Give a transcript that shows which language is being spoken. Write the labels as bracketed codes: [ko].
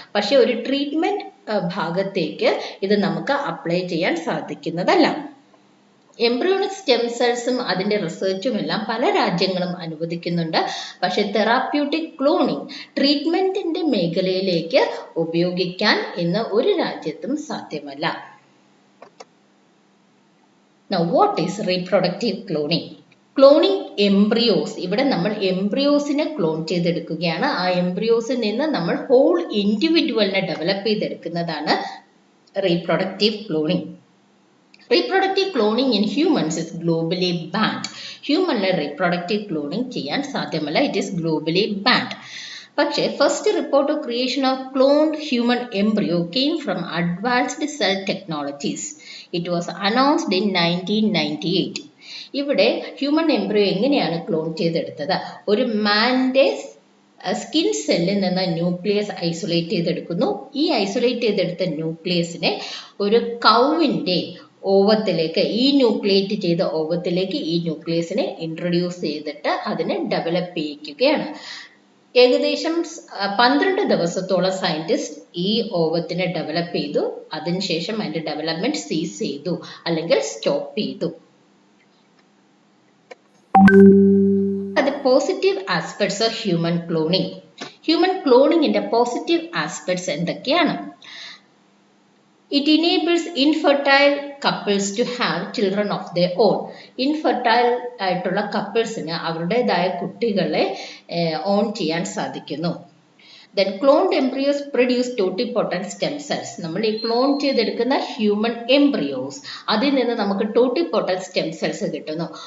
[ml] പക്ഷെ ഒരു ട്രീറ്റ്മെന്റ് ഭാഗത്തേക്ക് ഇത് നമുക്ക് അപ്ലൈ ചെയ്യാൻ സാധിക്കുന്നതല്ല. എംബ്രിയോണിക് സ്റ്റെം സെൽസും അതിൻ്റെ റിസർച്ചും എല്ലാം പല രാജ്യങ്ങളും അനുവദിക്കുന്നുണ്ട്. പക്ഷെ തെറാപ്യൂട്ടിക് ക്ലോണിങ് ട്രീറ്റ്മെന്റിന്റെ മേഖലയിലേക്ക് ഉപയോഗിക്കാൻ ഇന്ന് ഒരു രാജ്യത്തും സാധ്യമല്ല. [en] Now, what is reproductive cloning? [ml] Cloning embryos, ഇവിടെ നമ്മൾ എംബ്രിയോസിനെ ക്ലോൺ ചെയ്തെടുക്കുകയാണ്. ആ എംബ്രിയോസിൽ നിന്ന് നമ്മൾ whole ഇൻഡിവിജ്വലിനെ develop ചെയ്തെടുക്കുന്നതാണ് reproductive cloning. [en] Reproductive cloning in humans is globally banned. [ml] ഹ്യൂമനിലെ reproductive cloning ചെയ്യാൻ സാധ്യമല്ല. [en] It is globally banned. പക്ഷേ first report of creation of cloned human embryo came from advanced cell technologies. It was announced in 1998. [ml] ഇവിടെ human embryo എങ്ങനെയാണ് clone ചെയ്തെടുത്തത്? ഒരു മാൻ്റെ skin സെല്ലിൽ നിന്ന് nucleus isolate ചെയ്തെടുക്കുന്നു. ഈ ഐസൊലേറ്റ് ചെയ്തെടുത്ത ന്യൂക്ലിയസിനെ ഒരു കൗവിൻ്റെ ഓവത്തിലേക്ക്, ഈ ന്യൂക്ലിയേറ്റ് ചെയ്ത ഓവത്തിലേക്ക് ഈ ന്യൂക്ലിയസിനെ ഇൻട്രൊഡ്യൂസ് ചെയ്തിട്ട് അതിനെ ഡെവലപ്പ് ചെയ്യിക്കുകയാണ്. ഏകദേശം 12 ദിവസത്തോളം സയന്റിസ്റ്റ് ഈ ഓവത്തിനെ ഡെവലപ്പ് ചെയ്തു. അതിനുശേഷം അതിന്റെ ഡെവലപ്മെന്റ് സീസ് ചെയ്തു അല്ലെങ്കിൽ സ്റ്റോപ്പ് ചെയ്തു. [en] The positive aspects of human cloning. [ml] Human cloning ന്റെ പോസിറ്റീവ് ആസ്പെക്ട്സ് എന്തൊക്കെയാണ്? [en] It enables infertile couples to have children of their own. [ml] Infertile ആയിട്ടുള്ള കപ്പിൾസിന് അവരുടേതായ കുട്ടികളെ ഓൺ ചെയ്യാൻ സാധിക്കുന്നു. [en] Then cloned embryos produce totipotent stem cells. [ml] നമ്മൾ ഈ ക്ലോൺ ചെയ്തെടുക്കുന്ന ഹ്യൂമൻ എംബ്രിയോസ്, അതിൽ നിന്ന് നമുക്ക് ടോട്ടിപോട്ടന്റ് സ്റ്റെം സെൽസ് കിട്ടുന്നു.